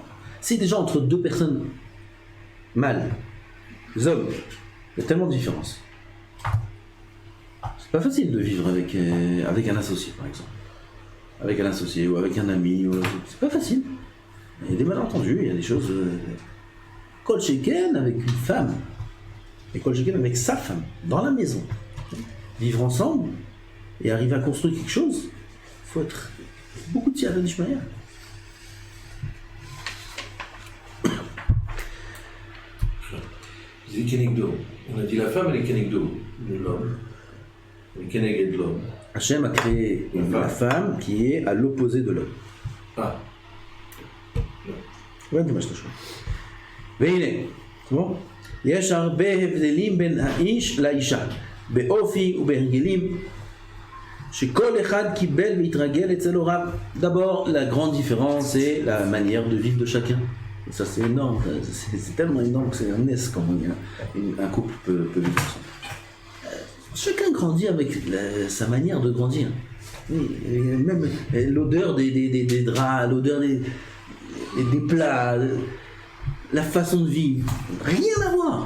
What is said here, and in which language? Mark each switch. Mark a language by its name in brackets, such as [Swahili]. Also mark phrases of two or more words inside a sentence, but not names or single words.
[French] C'est déjà entre deux personnes mâles, des hommes, il y a tellement de différences. C'est pas facile de vivre avec un associé, par exemple. Avec un associé ou avec un ami, c'est pas facile. Il y a des malentendus, il y a des choses. [Hebrew] כל שכן [French] avec une femme. Et [Hebrew] כל שכן [French] avec sa femme, dans la maison. Vivre ensemble et arriver à construire quelque chose, il faut être beaucoup de tirade d'Ishmaïa. C'est Kenegdo. On a dit la femme, elle est Kenegdo de l'homme. Elle est Keneged de l'homme. Hachem a créé la femme qui est à l'opposé de l'homme. Ah. Ouais, dommage, c'est chaud. [Hebrew] והנה, יש הרבה הבדלים בין האיש לאישה, באופי ובהרגלים, שכל אחד קיבל והתרגל אצל הוריו. [French] D'abord, la grande différence, c'est la manière de vivre de chacun. Et ça, c'est énorme, c'est tellement énorme que c'est un S quand un couple peut vivre ensemble. Chacun grandit avec sa manière de grandir. Même l'odeur des draps, l'odeur des plats, la façon de vivre, rien à voir.